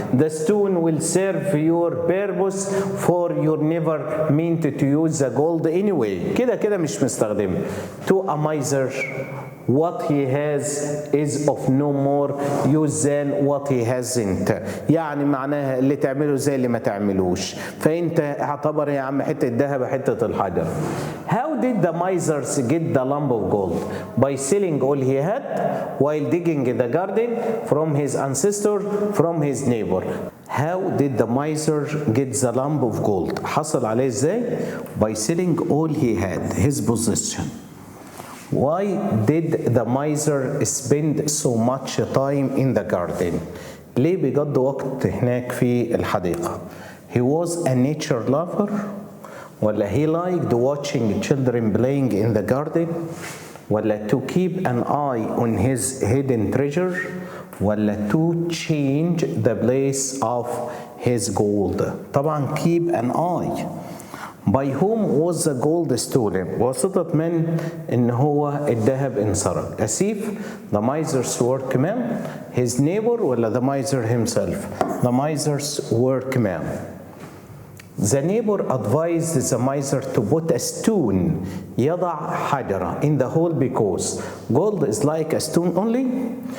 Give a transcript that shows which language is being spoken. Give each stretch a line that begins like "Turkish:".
English: The stone will serve your purpose for you never meant to use the gold anyway.
Arabic: كده مش مستخدمه.
English: To a miser what he has is of no more use than what he hasn't.
Arabic: يعني معناها اللي تعمله زي اللي ما تعملوش. فانت اعتبر يا عم حته الذهب حته الحجر.
English: How did the misers get the lump of gold? By selling all he had while digging the garden from his ancestor, from his neighbor. How did the miser get the lump of gold?
Arabic: حصل عليه ازاي؟
English: By selling all he had, his possession. Why did the miser spend so much time in the garden?
Arabic: ليه بيقضي وقت هناك في الحديقة؟
English: He was a nature lover ولا he liked watching children playing in the garden ولا to keep an eye on his hidden treasure ولا to change the place of his gold.
Arabic: طبعا
English: keep an eye. By whom was the gold stolen?
Arabic: واسطة من إن هو الذهب انسرق.
English: A thief, the miser's workman, his neighbor ولا the miser himself? The miser's workman. The neighbor advised the miser to put a stone,
Arabic: يضع حجرة,
English: in the hole because gold is like a stone only.